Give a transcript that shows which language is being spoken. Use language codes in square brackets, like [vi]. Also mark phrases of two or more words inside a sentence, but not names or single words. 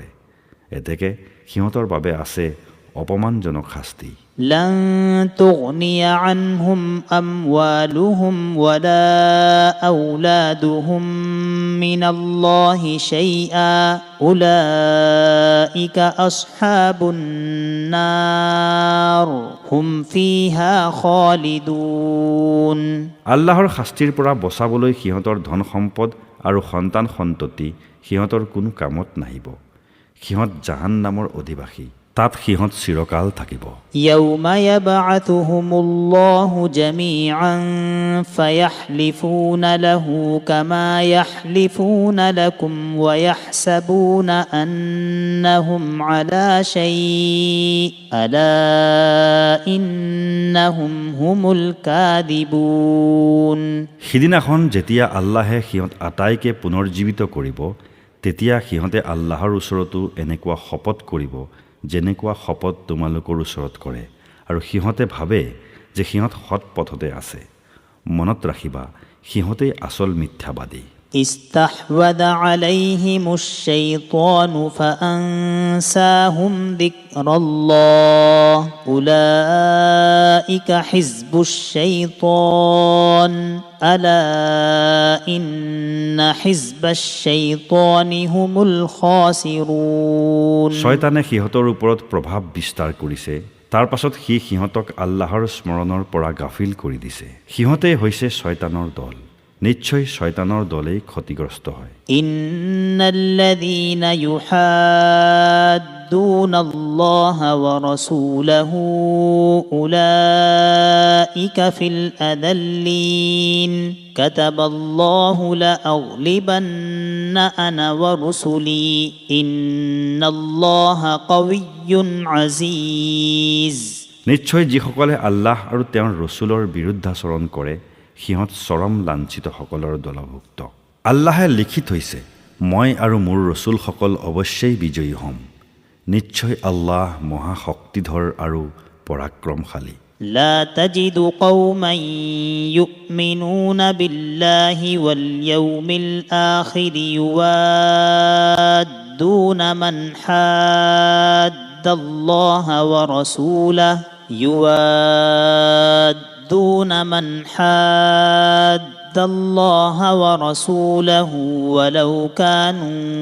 [as] এতেকে সিহঁতৰ বাবে আছে অপমানজনক শাস্তি। [ar] لن تغني عنهم أموالهم ولا أولادهم من الله شيئا أولئك أصحاب النار هم فيها خالدون। [as] আল্লাহৰ শাস্তিৰ পৰা বচাবলৈ সিহঁতৰ ধন সম্পদ আৰু সন্তান সন্ততি সিহঁতৰ কোনো কামত নাহিব। সিহঁত জাহান্নামৰ অধিবাসী, তাত সিহঁত চিৰকাল থাকিব। [ar] يوم يبعثهم الله جميعا فيحلفون له كما يحلفون لكم ويحسبون أنهم على شيء ألا إنهم هم الكاذبون। [as] সিদিনাখন যেতিয়া আল্লাহে সিহঁত আটাইকে পুনৰ্জীৱিত কৰিব তেতিয়া সিহঁতে আল্লাহৰ ওচৰতো এনেকুৱা শপত কৰিব যেনেকুৱা শপত তোমালোকৰ ওচৰত কৰে, আৰু সিহঁতে ভাবে যে সিহঁত সৎ পথতে আছে। মনত ৰাখিবা, সিহঁতেই আচল মিথ্যাবাদী। [ar] استحوذ عليهم الشيطان فأنساهم ذكر الله أولئك حزب الشيطان ألا إن حزب الشيطان هم الخاسرون। [as] শয়তানে সিহঁতৰ ওপৰত প্ৰভাৱ বিস্তাৰ কৰিছে, তাৰ পাছত সিহঁতক আল্লাহৰ স্মৰণৰ পৰা গাফিল কৰি দিছে। সিহঁতে হৈছে শয়তানৰ দল। নিশ্চয় শয়তানৰ দলেই ক্ষতিগ্ৰস্ত হয়। [ar] إن الذين يحادون الله ورسوله أولئك في الأذلين كتب الله لأغلبن أنا ورسلي إن الله قوي عزيز. [as] নিশ্চয় যিসকলে আল্লাহ আৰু তেওঁৰ ৰসুলৰ বিৰুদ্ধাচৰণ কৰে সিহঁত চৰম লাঞ্ছিতসকলৰ দলভুক্ত। আল্লাহে লিখি থৈছে মই আৰু মোৰ ৰসুলসকল অৱশ্যেই বিজয়ী হ'ম নিশ্চয় আল্লাহ মহাশক্তিধৰ আৰু পৰাক্ৰমশালী [ar] لا تجد قوما يؤمنون بالله واليوم الآخر يوادون من حاد الله ورسوله الله ورسوله ولو كانوا